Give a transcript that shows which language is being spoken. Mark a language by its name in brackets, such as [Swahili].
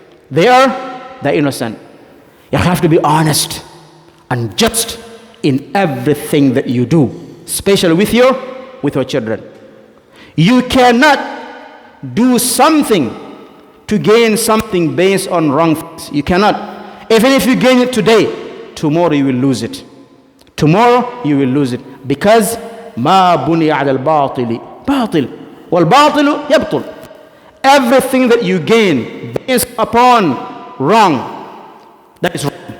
[English] They're innocent. You have to be honest and just in everything that you do, especially with your children. You cannot do something to gain something based on wrong things. You cannot. Even if you gain it today, tomorrow you will lose it. Tomorrow you will lose it, because [Arabic] ما بني على الباطل باطل والباطل يبطل. [English] Everything that you gain based upon wrong, that is wrong.